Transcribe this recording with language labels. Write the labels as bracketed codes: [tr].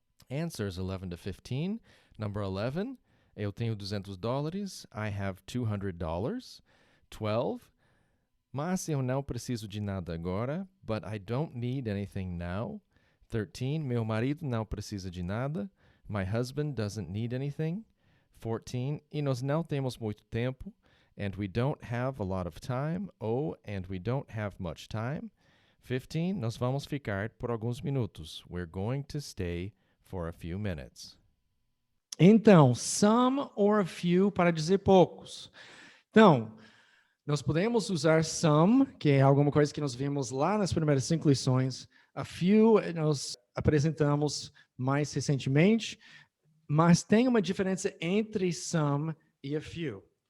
[en] Answers 11 to 15. Number 11. [pt] Eu tenho $200. [en] I have $200. 12. [pt] Mas eu não preciso de nada agora. [en] But I don't need anything now. 13. [pt] Meu marido não precisa de nada. [en] My husband doesn't need anything. 14. [pt] E nós não temos muito tempo. [en] And we don't have a lot of time. Oh, and we don't have much time. 15. [pt] Nós vamos ficar por alguns minutos. [en] We're going to stay for a few minutes. [pt] Então, some or a few para dizer poucos. Então, nós podemos usar some, que é alguma coisa que nós vimos lá nas primeiras 5 lições. A few nós apresentamos mais recentemente, mas tem uma diferença entre some e a few.